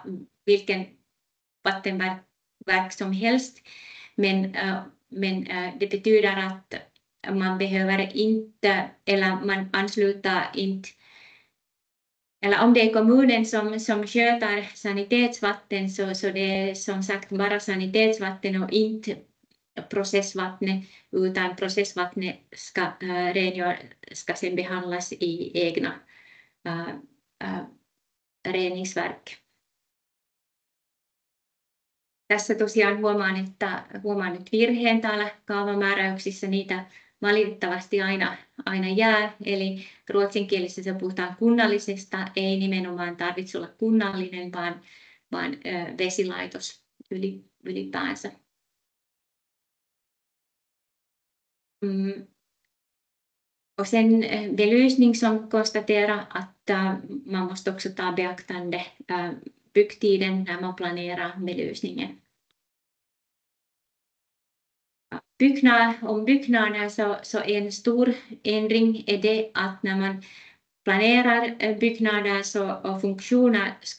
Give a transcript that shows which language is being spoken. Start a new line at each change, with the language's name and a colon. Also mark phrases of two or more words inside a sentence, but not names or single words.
Swedish: vilken vattenverk som helst, men det betyder att man behöver inte, eller man ansluter inte, eller om det är kommunen som sköter sanitetsvatten, så det är som sagt bara sanitetsvatten och inte processvattnet, utan processvattnet ska sen behandlas i egna reningsverk.
Finnish: Tässä tosiaan huomaan nyt virheen täällä kaavamääräyksissä, niitä valitettavasti aina jää, eli ruotsinkielisessä puhutaan kunnallisesta, ei nimenomaan tarvitse olla kunnallinen, vaan vesilaitos ylipäänsä.
Swedish: Och sen belysning som konstaterar att man måste också ta beaktande byggtiden när man planerar belysningen. Om byggnader så en stor ändring är det att när man planerar byggnader och funktioner